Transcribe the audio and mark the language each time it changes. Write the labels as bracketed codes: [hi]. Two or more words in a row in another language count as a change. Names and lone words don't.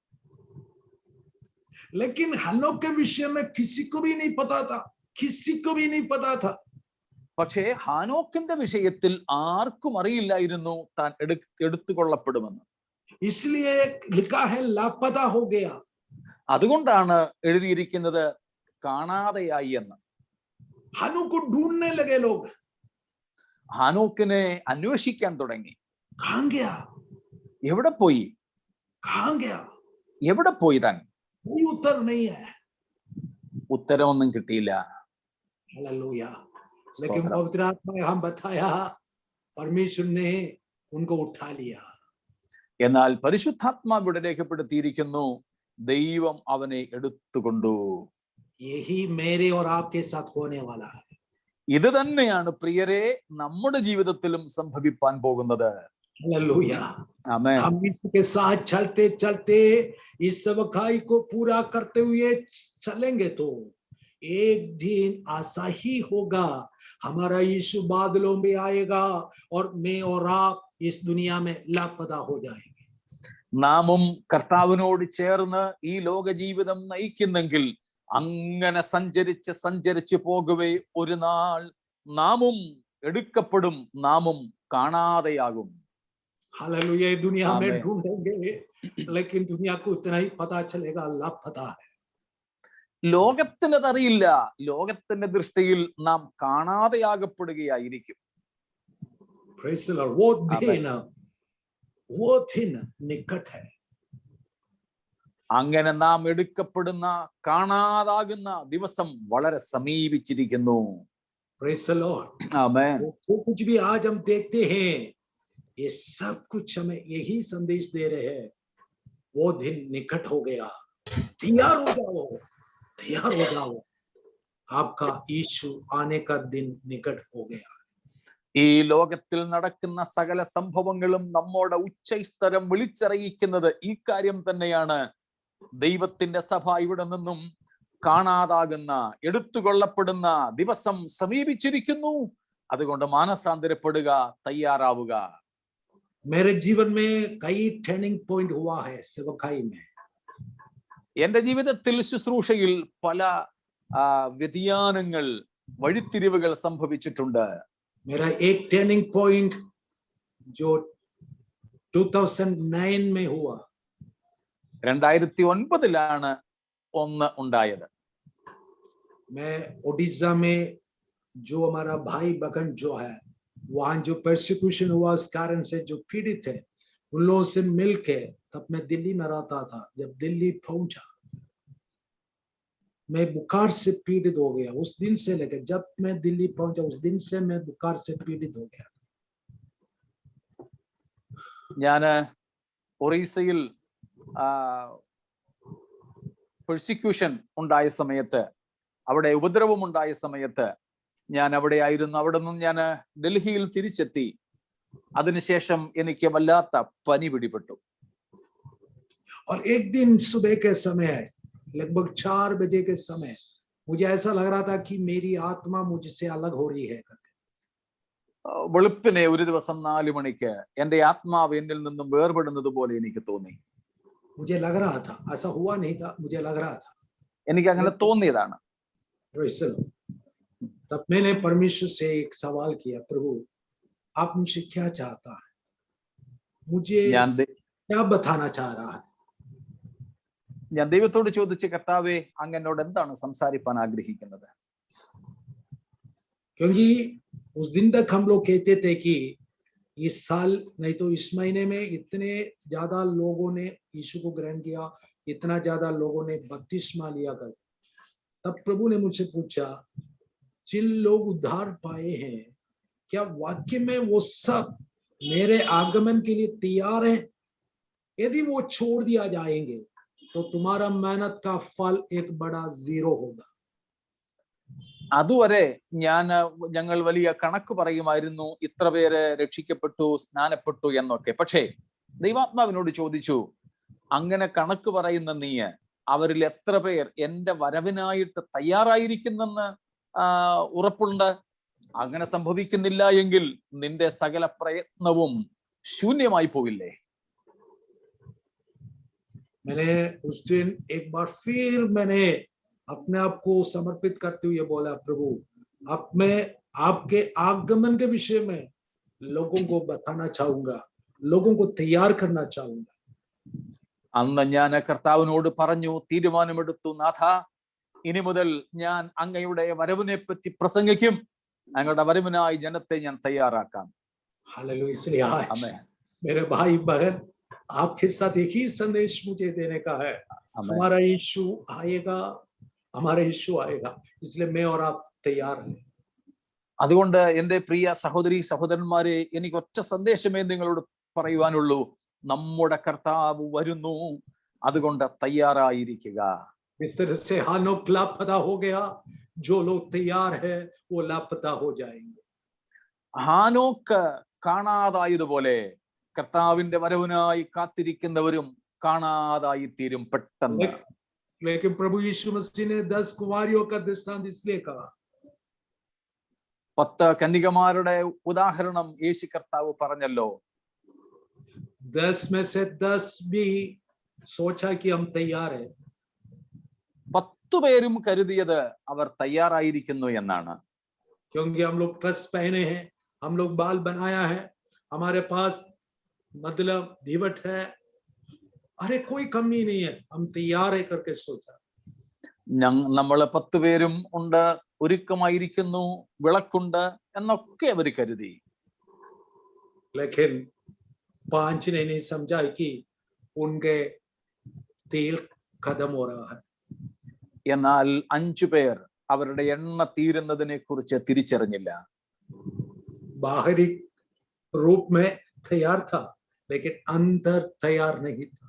[hi] लेकिन हनोक के विषय में किसी को भी नहीं पता था, किसी को भी नहीं पता था। [ml] പക്ഷേ ഹാനോക്കിന്റെ വിഷയത്തിൽ ആർക്കും അറിയില്ലായിരുന്നു താൻ എടുത്തുകൊള്ളപ്പെടുമെന്ന്. [hi] इसलिए लिखा है लापता हो गया। [ml] അതുകൊണ്ടാണ് എഴുതിയിരിക്കുന്നത് കാണാതെയായി എന്ന്. [hi] हनोक को ढूंढने लगे लोग, [ml] ഹാനോക്കിനെ അന്വേഷിക്കാൻ തുടങ്ങി. [hi] कहां गया, [ml] എവിടെ പോയി, [hi] कहां गया? [ml] എവിടെ പോയി താൻ? [hi] कोई उत्तर नहीं है। [ml] ഉത്തരമൊന്നും കിട്ടിയില്ല. [hi] हालेलुया। लेकिन पवित्र आत्मा ने हम बताया, परमेश्वर ने उनको उठा लिया। [ml] എന്നാൽ പരിശുദ്ധാത്മാവ് ഇവിടെ രേഖപ്പെടുത്തിയിരിക്കുന്നു, ദൈവം അവനെ എടുത്തുകൊണ്ടു. [hi] यही मेरे और आपके साथ होने वाला है. [ml] ഇത് തന്നെയാണ് പ്രിയരെ നമ്മുടെ ജീവിതത്തിലും സംഭവിപ്പാൻ പോകുന്നത്. [hi] हालेलुया. [ml] ആമേൻ. [hi] हम इसके साथ चलते चलते इस सेवकाई को पूरा करते हुए चलेंगे तो एक दिन ऐसा ही होगा, हमारा यीशु बादलों में आएगा और मैं और आप इस दुनिया में लापता हो जाएंगे. [ml] നാമും കർത്താവിനോട് ചേർന്ന് ഈ ലോക ജീവിതം നയിക്കുന്നെങ്കിൽ അങ്ങനെ സഞ്ചരിച്ച് പോകവേ ഒരു നാൾ നാമും എടുക്കപ്പെടും, നാമും കാണാതെയാകും. [hi] हालेलुया. दुनिया में आमीन. ढूंढेंगे लेकिन दुनिया को इतना ही पता चलेगा लापता है. [ml] ലോകത്തിനതറിയില്ല, ലോകത്തിന്റെ ദൃഷ്ടിയിൽ നാം കാണാതെയാകപ്പെടുകയായിരിക്കും. [en] Praise the Lord. [hi] वो दिन निकट है. [ml] അങ്ങനെ നാം എടുക്കപ്പെടുന്ന, കാണാതാകുന്ന ദിവസം വളരെ സമീപിച്ചിരിക്കുന്നു. [en] Praise the Lord. [ml] ആമേൻ. [hi] जो कुछ भी आज हम देखते हैं, ये सब कुछ हमें यही संदेश दे रहे हैं, वो दिन निकट हो गया. तैयार हो जाओ, तैयार हो जाओ, आपका यीशु आने का दिन निकट हो गया. [ml] ഈ ലോകത്തിൽ നടക്കുന്ന സകല സംഭവങ്ങളും നമ്മോട് ഉച്ചസ്ഥരം വിളിച്ചറിയിക്കുന്നത് ഈ കാര്യം തന്നെയാണ്. ദൈവത്തിന്റെ സഭ ഇവിടെ നിന്നും കാണാതാകുന്ന, എടുത്തുകൊള്ളപ്പെടുന്ന ദിവസം സമീപിച്ചിരിക്കുന്നു. അതുകൊണ്ട് മാനസാന്തരപ്പെടുക, തയ്യാറാവുക. [hi] मेरे जीवन में कई [en] turning point [hi] हुआ है सेवकाई में. [ml] എന്റെ ജീവിതത്തിൽ ശുശ്രൂഷയിൽ പല വ്യതിയാനങ്ങൾ, വഴിത്തിരിവുകൾ സംഭവിച്ചിട്ടുണ്ട്. [hi] मेरा एक [en] turning point [hi] जो 2009 में हुआ. [ml] 2009 ഒന്ന് ഉണ്ടായത്. [hi] मैं ओडिशा में जो हमारा भाई बहन जो है, वहां जो परसिक्यूशन हुआ उस कारण से जो पीड़ित है, उन लोगों से मिलके तब मैं दिल्ली में रहता था. जब दिल्ली पहुंचा, मैं बुखार से पीड़ित हो गया. उस दिन से लेकर जब मैं दिल्ली पहुंचा, उस दिन से मैं बुखार से पीड़ित हो गया. [ml] ഞാൻ ഒറീസയിൽ പെർസിക്യൂഷൻ ഉണ്ടായ സമയത്ത്, അവിടെ ഉപദ്രവം ഉണ്ടായ സമയത്ത് ഞാൻ അവിടെ ആയിരുന്നു. അവിടെ നിന്നും ഞാൻ ഡൽഹിയിൽ തിരിച്ചെത്തി. അതിനുശേഷം എനിക്ക് വല്ലാത്ത പനി പിടിപെട്ടു. [hi] और एक दिन सुबह के समय लगभग 4 बजे के समय मुझे ऐसा लग रहा था कि मेरी आत्मा मुझसे अलग हो रही है. [ml] വെളുപ്പിനെ ഒരു ദിവസം 4 മണിക്ക് എന്റെ ആത്മാവ് എന്നിൽ നിന്നും വേർപെടുന്നത് പോലെ എനിക്ക് തോന്നി. [hi] मुझे लग रहा था, ऐसा हुआ नहीं था, मुझे लग रहा था. [ml] എനിക്ക് അങ്ങനെ തോന്നിയതാണ്. [hi] तब मैंने परमेश्वर से एक सवाल किया, प्रभु आप मुझसे क्या चाहता है, मुझे क्या बताना चाह रहा है. [ml] ഞാൻ ദൈവത്തോട് ചോദിച്ചു, കർത്താവേ, അങ്ങ് എന്നോട് എന്താണ് സംസാരിപ്പാൻ ആഗ്രഹിക്കുന്നത്? [hi] क्योंकि उस दिन तक हम लोग कहते थे कि इस साल नहीं तो इस महीने में इतने ज्यादा लोगों ने यीशु को ग्रहण किया, इतना ज्यादा लोगों ने बपतिस्मा लिया कर. तब प्रभु ने मुझसे पूछा, जिन लोग उद्धार पाए हैं, क्या वाक्य में वो सब मेरे आगमन के लिए तैयार हैं? यदि वो छोड़ दिया जाएंगे तो तुम्हारा मेहनत का फल एक बड़ा 0 होगा. [ml] അതുവരെ ഞങ്ങൾ വലിയ കണക്ക് പറയുമായിരുന്നു, ഇത്ര പേര് രക്ഷിക്കപ്പെട്ടു, സ്നാനപ്പെട്ടു എന്നൊക്കെ. പക്ഷേ ദൈവാത്മാവിനോട് ചോദിച്ചു, അങ്ങനെ കണക്ക് പറയുന്ന നീ അവരിൽ എത്ര പേർ എന്റെ വരവിനായിട്ട് തയ്യാറായിരിക്കുന്നെന്ന് ഉറപ്പുണ്ട്? അങ്ങനെ സംഭവിക്കുന്നില്ല എങ്കിൽ നിന്റെ സകല പ്രയത്നവും ശൂന്യമായി പോകില്ലേ? [hi] मैंने उस दिन एक बार फिर मैंने अपने आप को समर्पित करते हुए बोला, प्रभु अब मैं आपके आगमन के विषय में लोगों को बताना चाहूंगा, लोगों को तैयार करना चाहूंगा. [ml] അന്ന് ഞാൻ കർത്താവിനോട് പറഞ്ഞു, തീരുമാനമെടുത്തു, നാഥ, ഇനി മുതൽ ഞാൻ അങ്ങയുടെ വരവിനെ പറ്റി പ്രസംഗിക്കും, അങ്ങയുടെ വരവിനായി ജനത്തെ ഞാൻ തയ്യാറാക്കാം. [hi] हालेलुया. इसलिए आज मेरे भाई बहन आपके साथ एक ही संदेश मुझे देने का है, हमारा यीशु आएगा, हमारा यीशु आएगा, इसलिए मैं और आप तैयार हैं. [ml] അതുകൊണ്ട് എന്റെ പ്രിയ സഹോദരി സഹോദരന്മാരെ, എനിക്ക് ഒറ്റ സന്ദേശമേ നിങ്ങളോട് പറയുവാനുള്ളൂ. നമ്മുടെ കർത്താവ് വരുന്നു, അതുകൊണ്ട് തയ്യാറായിരിക്കുക. [hi] इस तरह से हानोक लापता हो गया, जो लोग तैयार है वो लापता हो जाएंगे. [ml] ഹാനോക്ക് കാണാതായതുപോലെ കർത്താവിന്റെ വരവിനായി കാത്തിരിക്കുന്നവരും കാണാതായി തീരും പെട്ടെന്ന്. [hi] लेकिन प्रभु यीशु मसीह ने 10 कुमारियों का दृष्टांत इसलिए कहा. [ml] 10 കന്യകമാരുടെ ഉദാഹരണം യേശു കർത്താവ് പറഞ്ഞല്ലോ. [hi] 10 में से 10 भी सोचा कि हम तैयार हैं. [ml] 10 പേരും കരുതിയത് അവർ തയ്യാറായിരിക്കുന്നു എന്നാണ്. [hi] क्योंकि हम लोग ड्रेस पहने हैं, हम लोग बाल बनाया है, हमारे पास मतलब धीवट है, अरे कोई कमी नहीं है, हम तैयार है करके सोचा. [ml] നമ്മള് 10 പേരും ഉണ്ട്, ഒരുക്കമായിരിക്കുന്നു, വിളക്കുണ്ട് എന്നൊക്കെ അവർ കരുതി. [hi] लेकिन 5 ने नहीं समझा कि उनके तेल खत्म हो रहा है. [ml] എന്നാൽ 5 പേർ അവരുടെ എണ്ണ തീരുന്നതിനെ കുറിച്ച് തിരിച്ചറിഞ്ഞില്ല. [hi] बाहरी रूप में तैयार था, लेकिन अंदर तैयार नहीं था.